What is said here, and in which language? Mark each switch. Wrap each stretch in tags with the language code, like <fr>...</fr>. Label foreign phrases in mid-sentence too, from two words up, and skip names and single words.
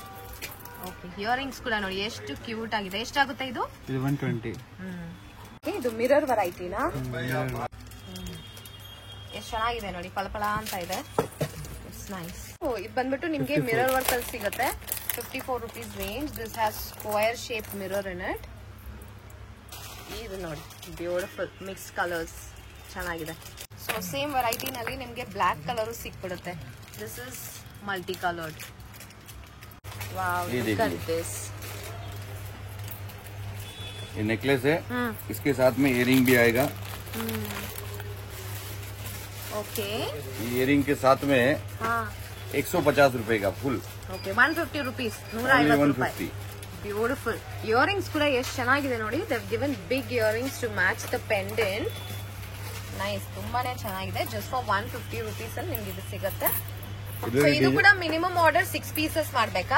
<kn>ಓಕೆ, ಇಯರಿಂಗ್ಸ್ ಕೂಡ ನೋಡಿ ಎಷ್ಟು ಕ್ಯೂಟ್ ಆಗಿದೆ. ಎಷ್ಟಾಗುತ್ತೆ ಇದು? 120. ಇದು ಮಿರರ್ ವೆರೈಟಿನಾ? ಎಷ್ಟು ಚೆನ್ನಾಗಿದೆ ನೋಡಿ. ಪಳಪಳ ಅಂತ ಇದೆ.</kn> <en>It's nice.</en> <kn>ಇದು ಬಂದ್ಬಿಟ್ಟು ನಿಮ್ಗೆ</kn> <en>mirror work</en> <kn>ಅಲ್ಲಿ ಸಿಗುತ್ತೆ.</kn> <en>54 rupees range. This has square shaped mirror in it.</en> <kn>ಈ ಇದು ನೋಡಿ</kn> <en>beautiful mix colours</en> <kn>ಚೆನ್ನಾಗಿದೆ.</kn> <en>so same</en> <kn>ವೆರೈಟಿನಲ್ಲಿ ನಿಮಗೆ</kn> <en>black colour</en> <kn>ಸಿಕ್ಬಿಡುತ್ತೆ.</kn> <en>This is multi coloured. Wow, Look at this.</en> <hi>ये नेकलेस है, इसके साथ में इयरिंग भी आएगा. ओके, इयरिंग के साथ में 150 रुपए का फुल.</hi> <kn>ಓಕೆ, 150 rupees, 150 ರೂಪಾಯಿ.</kn> <en>beautiful earrings</en> <kn>ಕೂಡ ಎಷ್ಟು ಚೆನ್ನಾಗಿದೆ ನೋಡಿ.</kn> <en>They given big earrings to match the pendant. Nice,</en> <kn>ತುಂಬಾನೇ ಚೆನ್ನಾಗಿದೆ.</kn> <en>just for 150 rupees</en> <kn>ಅಲ್ಲಿ ನಿಮ್ಗೆ ಇದು ಸಿಗುತ್ತೆ. ಇದು ಕೂಡ</kn> <en>minimum order 6 pieces</en> <kn>ಮಾಡ್ಬೇಕಾ?</kn>